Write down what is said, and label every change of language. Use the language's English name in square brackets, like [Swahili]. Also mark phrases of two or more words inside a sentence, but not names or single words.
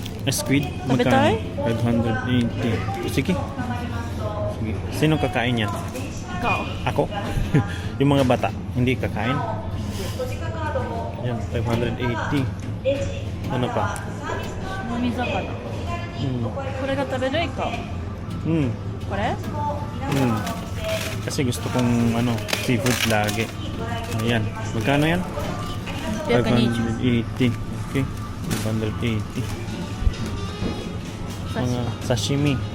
[Filipino] Squid? Tabetay? 580. Sige. Sino kakain yan? Ikaw. Ako? Yung mga bata, hindi kakain. Yan, 580. Ano pa? Namizakana. [Japanese] これが食べる ikaw? Kore? [Filipino] Kasi gusto kong seafood lagi. Ayan. Magkano yan? 580. Okay. 580. Mga sashimi.